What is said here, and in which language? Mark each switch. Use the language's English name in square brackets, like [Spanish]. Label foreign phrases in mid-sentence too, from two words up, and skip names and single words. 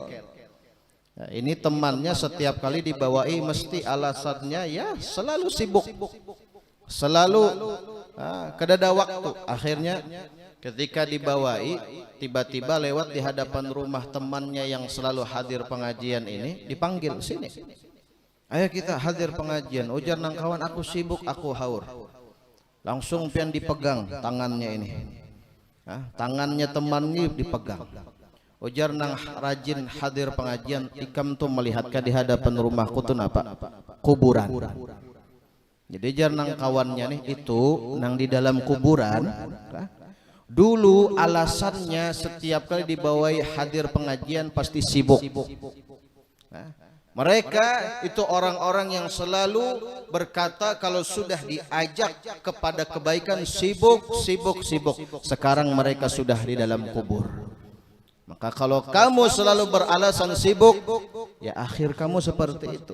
[Indonesian] Nah, ini temannya setiap kali dibawai mesti alasannya ya selalu sibuk, selalu kedada waktu. Akhirnya ketika dibawai tiba-tiba lewat di hadapan rumah temannya yang selalu hadir pengajian ini, dipanggil sini. Ayo kita hadir pengajian. [Banjar] Ujar nang kawan, aku sibuk, aku haur. Langsung pian dipegang tangannya ini. Tangannya temannya dipegang. Ujar nang rajin hadir pengajian, ikam tuh melihatkan di hadapan rumahku tuh apa? [Indonesian] Kuburan. [Banjar] Jadi jar nang kawannya nih itu nang di dalam kuburan. [Indonesian] Dulu alasannya setiap kali dibawai hadir pengajian pasti sibuk. Mereka itu orang-orang yang selalu berkata kalau sudah diajak kepada kebaikan sibuk, sibuk, sibuk. Sekarang mereka sudah di dalam kubur. Maka kalau kamu selalu beralasan sibuk, ya akhir kamu seperti itu.